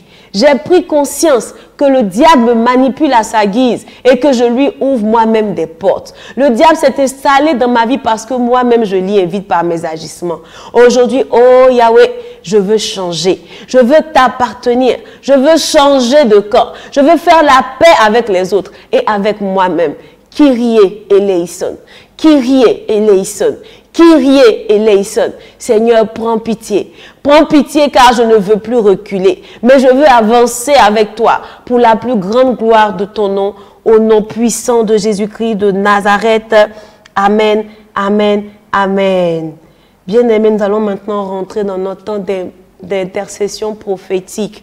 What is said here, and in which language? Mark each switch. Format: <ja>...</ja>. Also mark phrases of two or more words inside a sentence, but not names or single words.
<fr>J'ai pris conscience que le diable me manipule à sa guise et que je lui ouvre moi-même des portes. Le diable s'est installé dans ma vie parce que moi-même je l'y invite par mes agissements. Aujourd'hui, oh Yahweh, je veux changer. Je veux t'appartenir. Je veux changer de corps. Je veux faire la paix avec les autres et avec moi-même.</fr> <el>Kyrie eleison. Kyrie eleison. Kyrie eleison.</el> <fr>Seigneur, prends pitié. Prends pitié car je ne veux plus reculer. Mais je veux avancer avec toi pour la plus grande gloire de ton nom. Au nom puissant de Jésus-Christ de Nazareth. Amen, amen, amen. Bien-aimés, nous allons maintenant rentrer dans notre temps d'intercession prophétique.</fr>